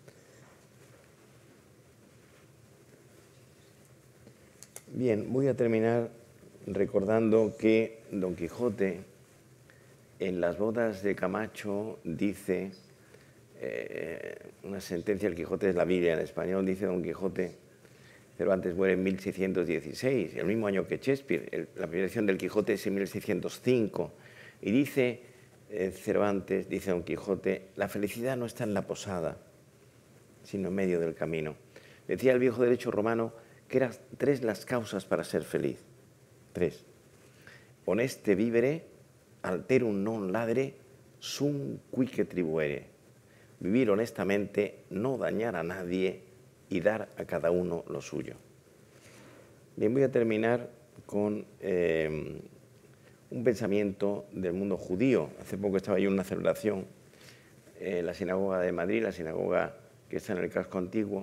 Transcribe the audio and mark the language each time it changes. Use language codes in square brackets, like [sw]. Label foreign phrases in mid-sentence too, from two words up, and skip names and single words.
[es] Bien, voy a terminar recordando que Don Quijote, en las bodas de Camacho, dice, una sentencia, el Quijote es la Biblia en español, dice Don Quijote, Cervantes muere en 1616, el mismo año que Shakespeare. La primera edición del Quijote es en 1605, y dice Cervantes, dice Don Quijote, la felicidad no está en la posada, sino en medio del camino. Decía el viejo derecho romano que eran 3 las causas para ser feliz. 3. [la] Honeste vivere, alterum non ladere, sum quique tribuere. [es] Vivir honestamente, no dañar a nadie y dar a cada uno lo suyo. Bien, voy a terminar con un pensamiento del mundo judío. Hace poco estaba yo en una celebración en la sinagoga de Madrid, la sinagoga que está en el casco antiguo.